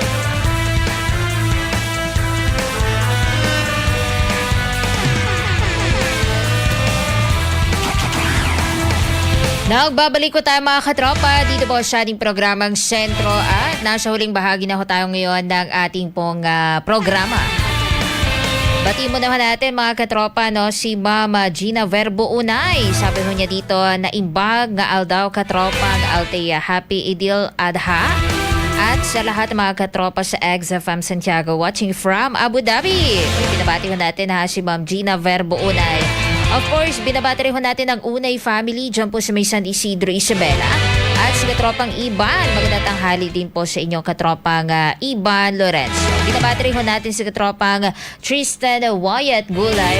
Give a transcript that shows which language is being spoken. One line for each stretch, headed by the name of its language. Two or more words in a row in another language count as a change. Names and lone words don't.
Filipino: Nagbabalik ko tayo mga katropa dito po sa ating programang Sentro at nasa huling bahagi na ho tayo ngayon ng ating pong programa. Bati mo naman natin mga katropa si Mama Gina Verbo Unay. Sabi ho niya dito na
Iloko: imbag nga aldaw
Filipino: katropang ALTHEA.
English: Happy Idil Adha.
Filipino: At sa lahat ng mga katropa sa XFM Santiago
English: watching from Abu Dhabi.
Filipino: Binabati ho natin si Ma'am Gina Verbo Unay.
English: Of course,
Filipino: binabati rin ho natin ang Unay family dyan po sa may San Isidro, Isabela. At sa katropang Iban, magandang tanghali din po sa inyong katropang Iban Lorenzo. Binabati rin ho natin sa katropang Tristan Wyatt Gulay.